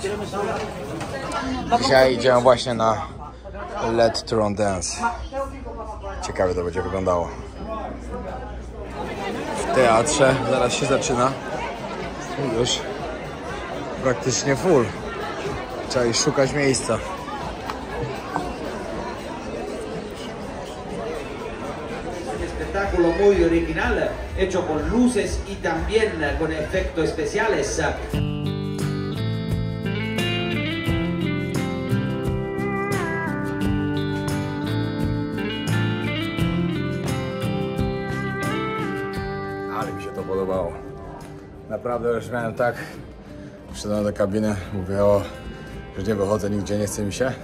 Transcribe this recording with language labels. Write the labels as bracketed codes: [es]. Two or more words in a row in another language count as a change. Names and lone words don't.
[pl] Dzisiaj idziemy właśnie na Let Tron Dance. Ciekawie to będzie wyglądało. W teatrze zaraz się zaczyna. Już praktycznie full. Trzeba iść szukać miejsca. [es] Espectáculo muy original, hecho con luces y también con efectos especiales. [pl] Ale mi się to podobało. Naprawdę już miałem tak. Przyszedłem do kabiny, mówię że nie wychodzę nigdzie, nie chce mi się.